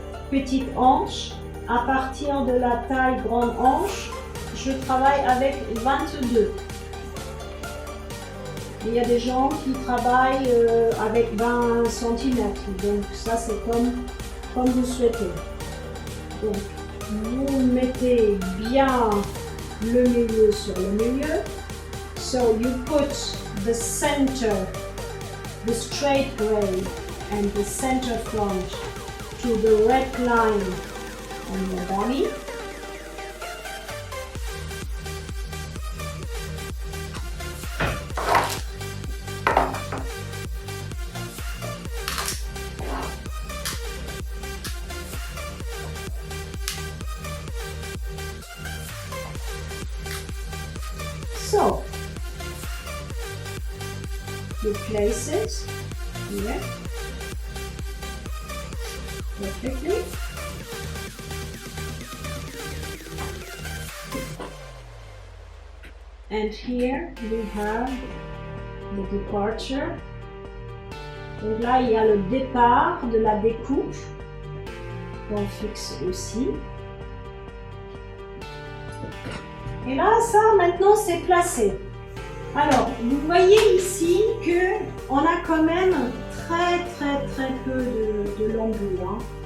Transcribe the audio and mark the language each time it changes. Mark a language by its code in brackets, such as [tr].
[fr] Petite hanche. À partir de la taille grande hanche, je travaille avec 22. Il y a des gens qui travaillent avec 20 cm. Donc, ça, c'est comme vous souhaitez. Donc, vous mettez bien le milieu sur le milieu. [en] So you put the center, the straight gray and the center front to the red line on your body. So, you place it here perfectly. And here we have the departure. [fr] Donc là, il y a le départ de la découpe qu'on fixe aussi. Et là, ça, maintenant, c'est placé. Alors, vous voyez ici que on a quand même très peu de longueur. Hein.